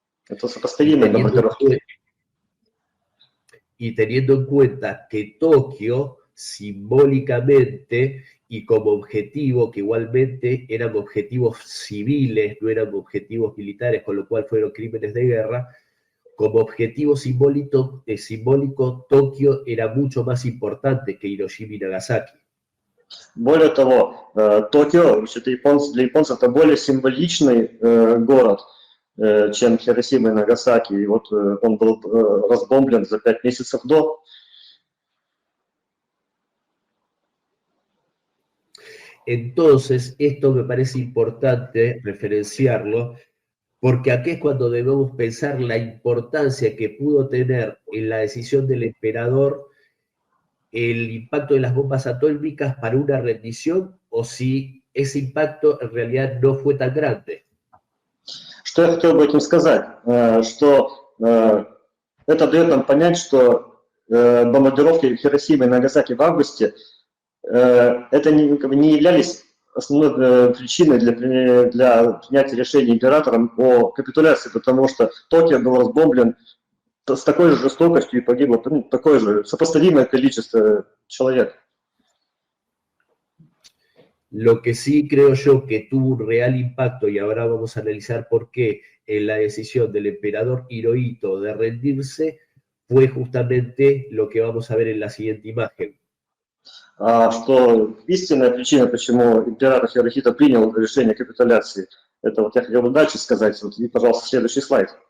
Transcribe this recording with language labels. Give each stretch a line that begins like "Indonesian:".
Russian: Это сопоставимые бомбардировки.
Spanish: Y teniendo en cuenta que Tokio simbólicamente y como objetivo, que igualmente eran objetivos civiles, no eran objetivos militares, con lo cual fueron crímenes de guerra, como objetivo simbólico, Tokio era mucho más importante que Hiroshima y Nagasaki.
Russian: Более того, Токио для японцев это более символичный город, чем Хиросима и Нагасаки. И вот он был разбомблен за 5 месяцев до.
Spanish: Entonces, esto me parece importante referenciarlo, porque aquí es cuando debemos pensar la importancia que pudo tener en la decisión del emperador el impacto de las bombas atómicas para una rendición, o si ese impacto en realidad no fue tan grande.
Russian: Что я хотел бы этим сказать? Что это дает нам понять, что бомбардировки Хиросимы и Нагасаки в августе это не являлись основной причиной для принятия решения императором о капитуляции, потому что Токио был разбомблен с такой же жестокостью и погибло такое же сопоставимое количество человек.
Spanish: Lo que sí creo yo que tuvo un real impacto, y ahora vamos a analizar por qué, en la decisión del emperador Hirohito de rendirse, fue justamente lo que vamos a ver en la siguiente imagen.
Russian: Что истинная причина, почему император Хирохито принял решение капитуляции, это вот я хотел бы дальше сказать. Вот, и, пожалуйста, следующий слайд.